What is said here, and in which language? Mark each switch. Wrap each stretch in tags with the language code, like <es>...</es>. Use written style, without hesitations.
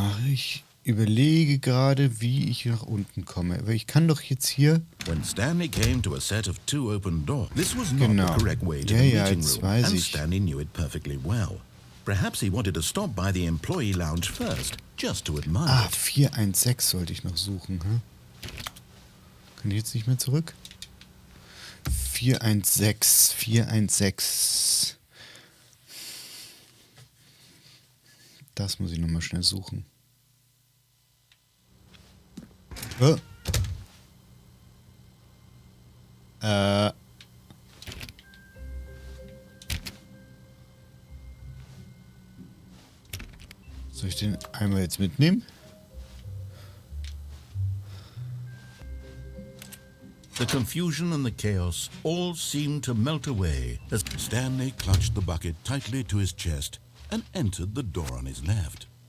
<de>Ich überlege gerade, wie ich nach unten komme. Aber ich kann doch jetzt hier...</de> <en>When Stanley came to a set of two open doors, this was not the correct way to the meeting room, and Stanley knew it perfectly well. Perhaps he wanted to stop by the employee lounge first, just to admire it.</en> <de>416 sollte ich noch suchen. Hm? Kann ich jetzt nicht mehr zurück? 416. Das muss ich nochmal schnell suchen. Soll ich den einmal jetzt mitnehmen?</de> <en>The confusion and the chaos all seemed to melt away as Stanley clutched the bucket tightly to his chest and entered the door on his left.</en>